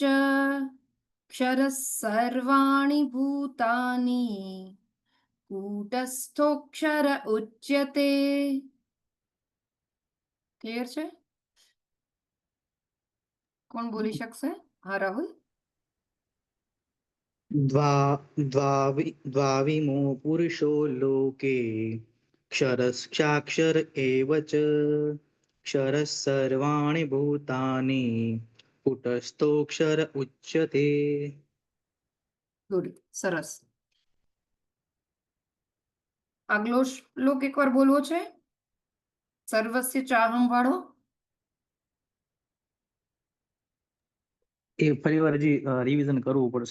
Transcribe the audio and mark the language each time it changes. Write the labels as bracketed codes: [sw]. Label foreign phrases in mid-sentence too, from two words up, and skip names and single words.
[sa] ક્ષરः સર્વાણિ ભૂતાની કૂટસ્થોક્ષર ઉચ્યતે. [gu] ક્લિયર છે? કોણ બોલી શકશે? હા રાહુલ. [sa] द्वाविमो पुरुषो लोके क्षरश्चाक्षर एव च क्षरः सर्वाणि भूतानि कूटस्थोऽक्षर उच्यते. [gu] ગુડ, સરસ. આગલો શ્લોક એકવાર બોલવો છે, સર્વસ્ય ચાહમ વાળો. એ ફરીવાર હજી રિવિઝન કરવું પડશે